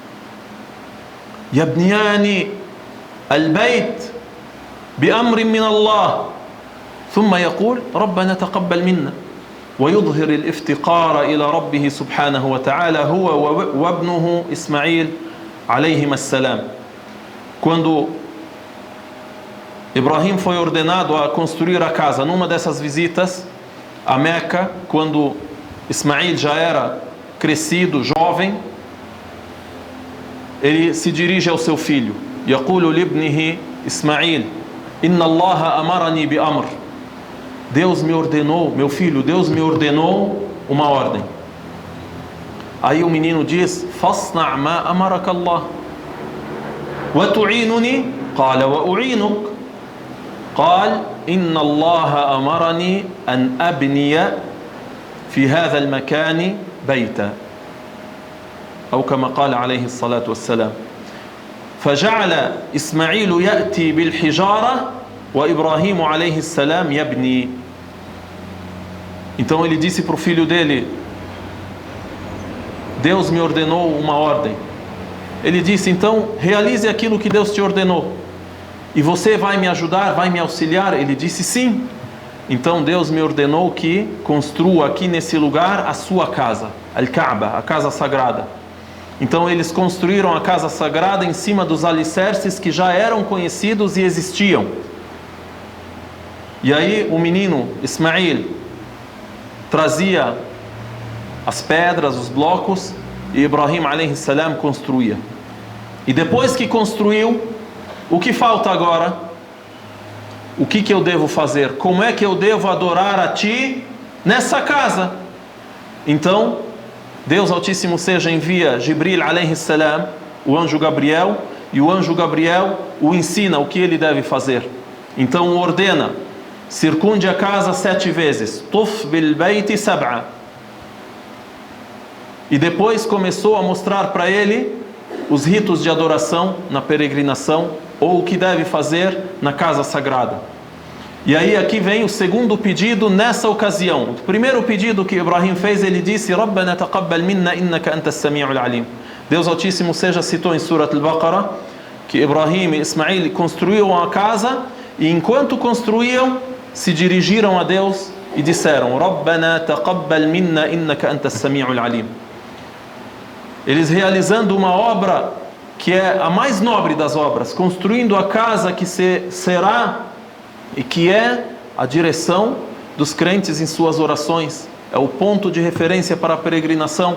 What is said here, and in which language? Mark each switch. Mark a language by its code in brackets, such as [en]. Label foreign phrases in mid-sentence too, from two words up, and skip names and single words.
[ar] يبنيان البيت بأمر من الله، ثم يقول ربنا تقبل منا، ويظهر الافتقار إلى ربه سبحانه وتعالى هو وابنه إسماعيل عليهما السلام. [pt] Quando Ibrahim foi ordenado a construir a casa, numa dessas visitas a Meca, quando Ismail já era crescido, jovem, ele se dirige ao seu filho. [ar] يقول لابنه إسماعيل إن الله أمرني بأمر. [pt] Deus me ordenou, meu filho, Deus me ordenou uma ordem. Aí o menino diz: [ar] فاصنع ما أمرك الله وتعينني قال وأعينك. قال إن الله أمرني أن أبني في هذا المكان بيتا، أو كما قال عليه الصلاة والسلام. فجعل إسماعيل يأتي بالحجارة وإبراهيم عليه السلام يبني. [pt] Então ele disse para o filho dele: Deus me ordenou uma ordem. Ele disse: então realize aquilo que Deus te ordenou. E você vai me ajudar, vai me auxiliar? Ele disse: sim. Então Deus me ordenou que construa aqui nesse lugar a sua casa, Al-Kaaba, a casa sagrada. Então eles construíram a casa sagrada em cima dos alicerces que já eram conhecidos e existiam. E aí o menino Ismail trazia as pedras, os blocos, e Ibrahim [ar] عليه السلام [pt] construía. E depois que construiu, o que falta agora? O que eu devo fazer? Como é que eu devo adorar a Ti nessa casa? Então, Deus Altíssimo seja envia Jibril [ar] عليه السلام, [pt] o anjo Gabriel, e o anjo Gabriel o ensina o que ele deve fazer. Então o ordena: circunde a casa 7 vezes, [ar] طف بالبيت سبعا. [pt] E depois começou a mostrar para ele os ritos de adoração na peregrinação, ou o que deve fazer na casa sagrada. E aí aqui vem o segundo pedido nessa ocasião. O primeiro pedido que Ibrahim fez, ele disse: [ar] ربنا تقبل منا إنك أنت السميع العليم. [pt] Deus Altíssimo seja citou em Surat Al-Baqarah que Ibrahim e Ismail construíam a casa, e enquanto construíam, se dirigiram a Deus e disseram: [ar] ربنا تقبل منا إنك أنت السميع العليم. [pt] Eles realizando uma obra que é a mais nobre das obras, construindo a casa que será e que é a direção dos crentes em suas orações, é o ponto de referência para a peregrinação.